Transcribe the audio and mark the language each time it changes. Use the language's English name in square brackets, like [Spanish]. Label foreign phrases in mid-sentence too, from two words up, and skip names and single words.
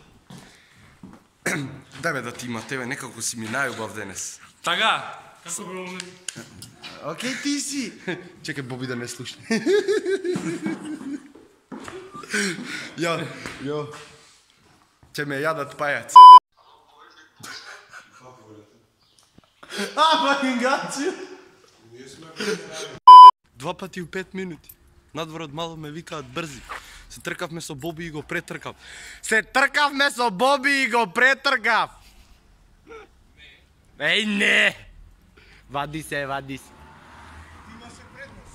[Macedonian] Дај бе да ти има тебе, некако си ми најубав денес. Така. Како бе, Окей, ти си. Чекай Боби да не слушне. Ја. Ќе ме јадат пајаци. [English] Fucking got you. [Macedonian] 2 пати у 5 минути. Надвор од мало ме викаат брзи. Се тркавме со Боби и го претркав. Еј, не! Вади се. Имаше предност.